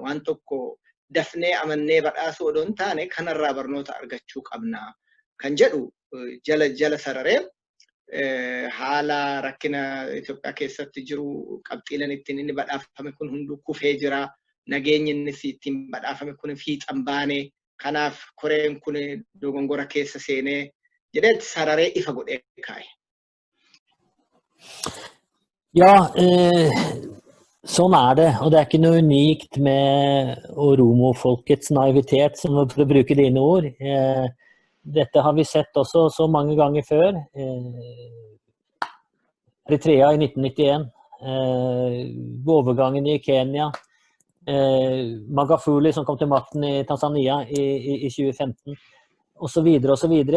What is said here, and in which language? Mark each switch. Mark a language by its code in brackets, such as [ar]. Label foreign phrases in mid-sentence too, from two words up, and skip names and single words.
[om] Waan tokko dafnee amannee badhaasuu odoo hin taane kanarraa barnoota argachuu qabna kan jedhu jala sararee haala rakkina Itoophiyaa keessatti jiru qabxiileen ittiin inni badhaafame kun hunduu kufee jira. Nageenyi inni ittiin badhaafame kun fiixan baane. Kanaaf koreen kun dogongora keessa seenee jedheetti sararee ifa godhee kaa'e. [no] Ja, sånn det, og det ikke noe unikt med oromofolkets naivitet, som for å bruke dine ord. Dette har vi sett også så mange ganger før. Eritrea i 1991, overgangen i Kenya, Magafuli som kom til makten i Tanzania i 2015, og så videre.